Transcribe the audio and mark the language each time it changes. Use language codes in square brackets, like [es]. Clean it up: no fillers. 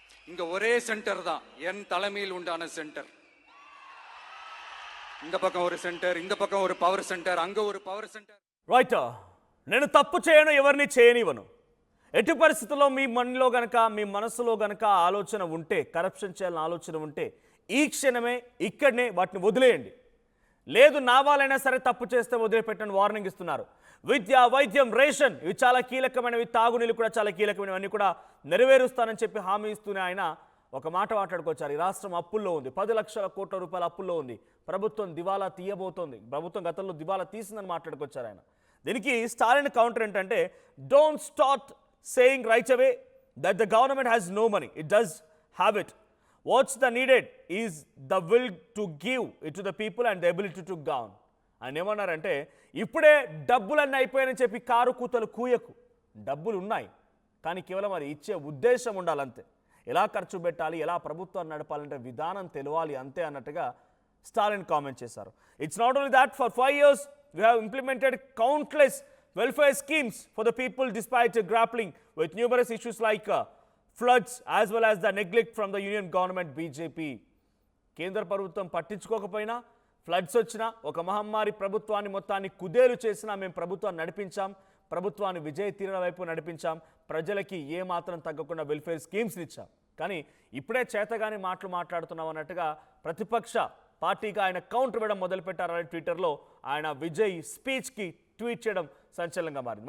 [ta] இங்க ஒரே சென்டர் தான், என் தலைமையில் உண்டான சென்டர். இந்த பக்கம் ஒரு சென்டர், இந்த பக்கம் ஒரு பவர் சென்டர், அங்க ஒரு பவர் சென்டர். [te] రైట్, నేను తప్పు చేయను, ఎవరిని చేయనివ్వను. ఎట్టి పరిస్థితుల్లో మీ మనలో గనక, మీ మనసులో గనక ఆలోచన ఉంటే, కరప్షన్ చేయాలని ఆలోచన ఉంటే ఈ క్షణమే ఇక్కడనే వాటిని వదిలేయండి. లేదు నా వాళ్ళైనా సరే తప్పు చేస్తే వదిలిపెట్టని వార్నింగ్ ఇస్తున్నారు. విద్య, వైద్యం, రేషన్ ఇవి చాలా కీలకమైనవి, తాగునీళ్ళు కూడా చాలా కీలకమైనవి, అన్నీ కూడా నెరవేరుస్తానని చెప్పి హామీ ఇస్తూనే ఆయన ఒక మాట మాట్లాడుకొచ్చారు. ఈ రాష్ట్రం అప్పుల్లో ఉంది, 10 లక్షల కోట్ల రూపాయల అప్పుల్లో ఉంది, ప్రభుత్వం దివాలా తీయబోతోంది, ప్రభుత్వం గతంలో దివాలా తీసిందని మాట్లాడుకొచ్చారు ఆయన. దీనికి స్టాలిన్ కౌంటర్ ఏంటంటే, [en] Don't start saying right away that the government has no money, it does have it. What's the needed is the will to give it to the people and the ability to govern. [te] ఆయన ఏమన్నారంటే, ఇప్పుడే డబ్బులన్నీ అయిపోయాయని చెప్పి car కూతలు కూయకు. డబ్బులు ఉన్నాయి, కానీ కేవలం అది ఇచ్చే ఉద్దేశం ఉండాలంతే. ఎలా ఖర్చు పెట్టాలి, ఎలా ప్రభుత్వాన్ని నడపాలంటే విధానం తెలియాలి అంతే అన్నట్టుగా స్టాలిన్ కామెంట్ చేశారు. It's not only that, [en] For 5 years we have implemented countless welfare schemes for the people despite grappling with numerous issues like floods as well as the neglect from the union government BJP. [te] కేంద్ర ప్రభుత్వం పట్టించుకోకపోయినా, floods వచ్చినా, ఒక మహమ్మారి ప్రభుత్వాన్ని మొత్తాన్ని కుదేలు చేసినా మేము ప్రభుత్వాన్ని నడిపించాం, ప్రభుత్వాన్ని విజయ తీరాల వైపు నడిపించాం, ప్రజలకి ఏమాత్రం తగ్గకుండా వెల్ఫేర్ స్కీమ్స్ ఇచ్చాం. కానీ ఇప్పుడే చేతగాని మాటలు మాట్లాడుతున్నాం అన్నట్టుగా ప్రతిపక్ష పార్టీగా ఆయన కౌంటర్ ఇవ్వడం మొదలుపెట్టారని ట్విట్టర్లో ఆయన విజయ్ స్పీచ్కి ట్వీట్ చేయడం సంచలనంగా మారింది.